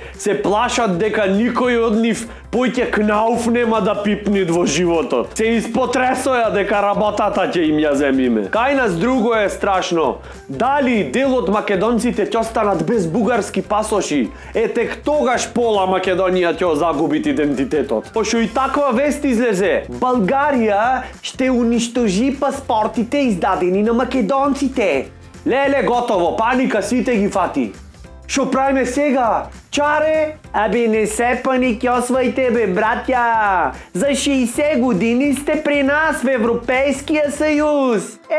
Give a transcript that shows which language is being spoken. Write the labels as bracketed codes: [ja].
[mk] Се плашат дека никој од нив поќе кнауф нема да пипнит во животот. Се испотресоја дека работата ќе им ја земиме. Кај нас друго е страшно. Дали дел од македонците ќе останат без бугарски пасоши? Тек тогаш пола Македонија ќе загубит идентитетот. Пошто и таква вест излезе. [bg] Българија ще уништожи паспортите издадени на македонците. [mk] Леле, готово, паника сите ги фати. Шо правиме сега? Чаре? Не се паникьосвајте бе, братја! [bg] За 60 години сте при нас в Европейския съюз!